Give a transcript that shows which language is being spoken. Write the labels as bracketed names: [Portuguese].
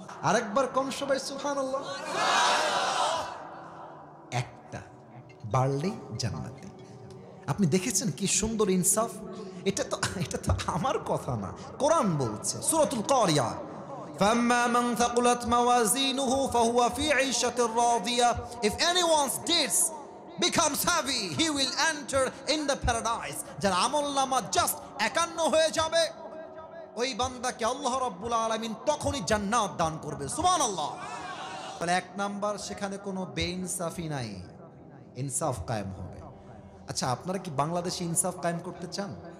[Bangla] আরেকবার কোন সবাই সুবহানাল্লাহ। একটা বাড়লেই জান্নাতে। আপনি দেখেছেন কি সুন্দর ইনসাফ? এটা তো আমার কথা না, কোরআন বলছে সূরাতুল কারিয়া, [Arabic] فَأَمَّا مَنْ ثَقُلَتْ مَوَازِينُهُ فَهُوَ فِي عِيشَةٍ رَاضِيَةٍ. [English] If anyone's deeds becomes heavy, he will enter in the paradise. [Bangla] যার আমলনামা জাস্ট 51 হয়ে যাবে, ওই বান্দাকে আল্লাহ রাব্বুল আলামিন তখনই জান্নাত দান করবে। সুবহানাল্লাহ। তাহলে এক নাম্বার, সেখানে কোনো বেইনসাফি নাই, ইনসাফ কায়েম হবে। আচ্ছা, আপনারা কি বাংলাদেশে ইনসাফ কায়েম করতে চান?